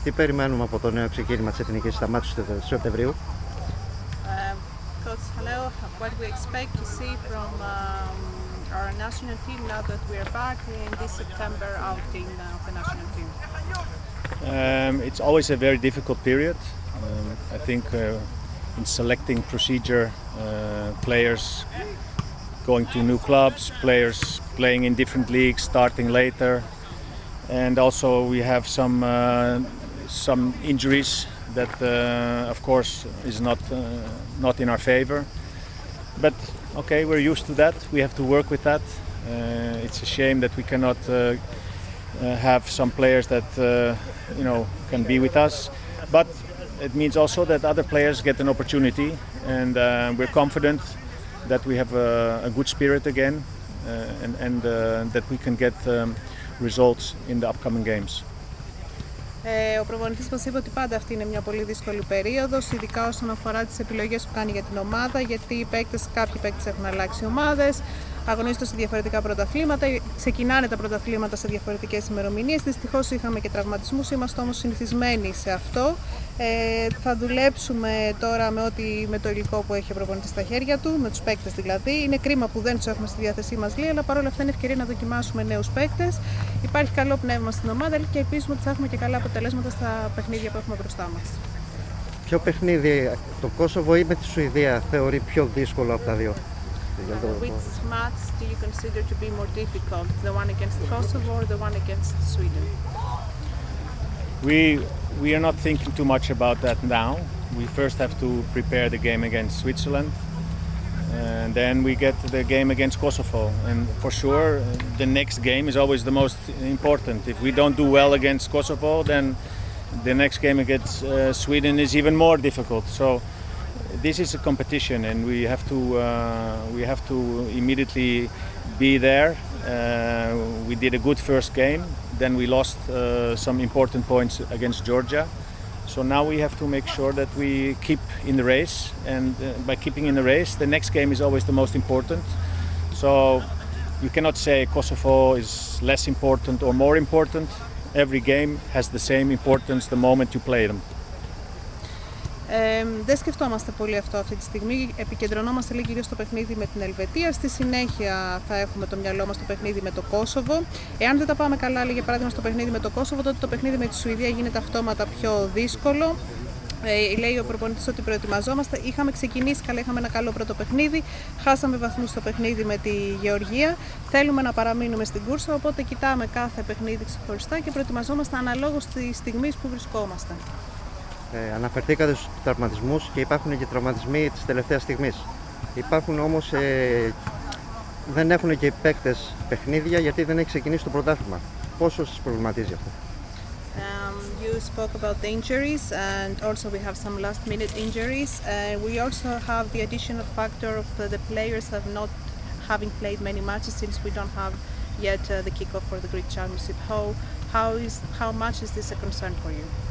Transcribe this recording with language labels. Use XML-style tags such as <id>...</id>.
<el>Τι περιμένουμε από το νέο ξεκίνημα της Εθνικής στα μάτια του Σεπτεμβρίου?</el> <en>Coach, hello. What we expect to see from our national team now that we are back in this September outing of the national team? It's always a very difficult period. I think in selecting procedure, players going to new clubs, players playing in different leagues, starting later, and also we have some injuries that, of course, is not in our favor. But okay, we're used to that. We have to work with that. It's a shame that we cannot have some players that can be with us. But it means also that other players get an opportunity, and we're confident that we have a good spirit again, and that we can get results in the upcoming games.</en> <el>Ο προπονητής μας είπε ότι πάντα αυτή είναι μια πολύ δύσκολη περίοδος, ειδικά όσον αφορά τις επιλογές που κάνει για την ομάδα, γιατί κάποιοι παίκτες έχουν αλλάξει ομάδες, αγωνίζονται σε διαφορετικά πρωταθλήματα, ξεκινάνε τα πρωταθλήματα σε διαφορετικές ημερομηνίες. Δυστυχώς είχαμε και τραυματισμούς, είμαστε όμως συνηθισμένοι σε αυτό. Θα δουλέψουμε τώρα με το υλικό που έχει ο προπονητής στα χέρια του, με τους παίκτες δηλαδή. Είναι κρίμα που δεν τους έχουμε στη διάθεσή μας λίγα, αλλά παρόλα αυτά είναι ευκαιρία να δοκιμάσουμε νέους παίκτες. Υπάρχει καλό πνεύμα στην ομάδα και ελπίζουμε ότι θα έχουμε και καλά αποτελέσματα στα παιχνίδια που έχουμε μπροστά μας. Ποιο παιχνίδι το Κόσοβο ή με τη Σουηδία θεωρεί πιο δύσκολο από τα δύο?</el> <en>Which match do you consider to be more difficult, the one against Kosovo or the one against Sweden? We are not thinking too much about that now. We first have to prepare the game against Switzerland, and then we get the game against Kosovo. And for sure, the next game is always the most important. If we don't do well against Kosovo, then the next game against Sweden is even more difficult. So this is a competition, and we have to immediately be there. We did a good first game. Then we lost some important points against Georgia. So now we have to make sure that we keep in the race, and by keeping in the race, the next game is always the most important. So you cannot say Kosovo is less important or more important. Every game has the same importance the moment you play them.</en> <el>Δεν σκεφτόμαστε πολύ αυτό αυτή τη στιγμή. Επικεντρωνόμαστε λίγο κυρίως στο παιχνίδι με την Ελβετία. Στη συνέχεια θα έχουμε το μυαλό μας στο παιχνίδι με το Κόσοβο. Εάν δεν τα πάμε καλά, για παράδειγμα, στο παιχνίδι με το Κόσοβο, τότε το παιχνίδι με τη Σουηδία γίνεται αυτόματα πιο δύσκολο. Λέει ο προπονητής ότι προετοιμαζόμαστε. Είχαμε ξεκινήσει καλά, είχαμε ένα καλό πρώτο παιχνίδι. Χάσαμε βαθμούς στο παιχνίδι με τη Γεωργία. Θέλουμε να παραμείνουμε στην κούρσα, οπότε κοιτάμε κάθε παιχνίδι ξεχωριστά και προετοιμαζόμαστε αναλόγως της στιγμής που βρισκόμαστε. Αναφερθήκατε στους τραυματισμούς και υπάρχουν και τραυματισμοί της τελευταίας στιγμής. Υπάρχουν όμως, δεν έχουν και οι παίκτες παιχνίδια γιατί δεν έχει ξεκινήσει το πρωτάθλημα. Πόσο σας προβληματίζει αυτό?</el> <en>You spoke about the injuries, and also we have some last-minute injuries. We also have the additional factor of the players having played many matches since we don't have yet the kickoff for the Greek Championship. How much is this a concern for you?</en>